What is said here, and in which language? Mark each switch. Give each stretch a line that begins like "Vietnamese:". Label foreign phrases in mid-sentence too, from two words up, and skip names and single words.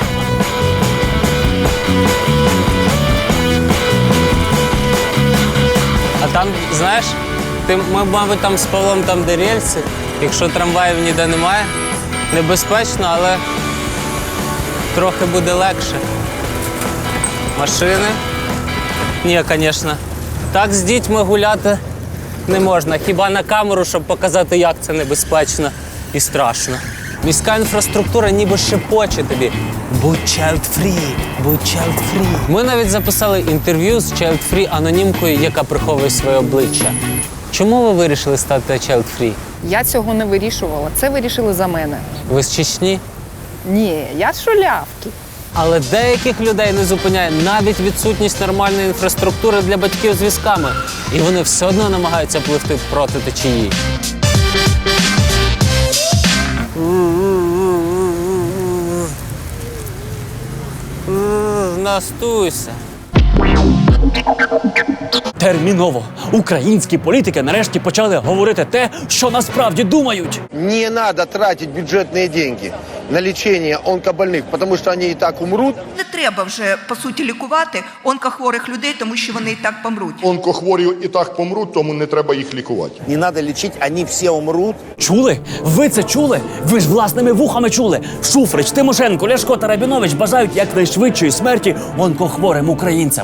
Ukrainian: А там, знаєш, ми, мабуть, там з Павлом там, де рельси, якщо трамваїв ніде немає, небезпечно, але трохи буде легше. Машини? Ні, звісно. Так з дітьми гуляти не можна. Хіба на камеру, щоб показати, як це небезпечно і страшно. Міська інфраструктура ніби шепоче тобі. Будь child-free, будь child-free. Ми навіть записали інтерв'ю з child-free анонімкою, яка приховує своє обличчя. Чому ви вирішили стати child-free? Я цього не вирішувала. Це вирішили за мене. Ви з Чечні? Ні, я з Шулявки. Але деяких людей не зупиняє навіть відсутність нормальної інфраструктури для батьків з візками. І вони все одно намагаються пливти проти течії. Настуйся. Терміново! Українські політики нарешті почали говорити те, що насправді думають.
Russian: Не надо тратить бюджетные деньги на лечение онкобольних,
Ukrainian: тому що вони і так умруть. Не треба вже, по суті, лікувати онкохворих людей, тому що вони і так помруть. Онкохворі і так помруть, тому не треба їх лікувати.
Russian: Не надо лечить,
Ukrainian: вони всі умруть. Чули? Ви це чули? Ви ж власними вухами чули. Шуфрич, Тимошенко, Ляшко та Рабінович бажають якнайшвидшої смерті онкохворим українцям.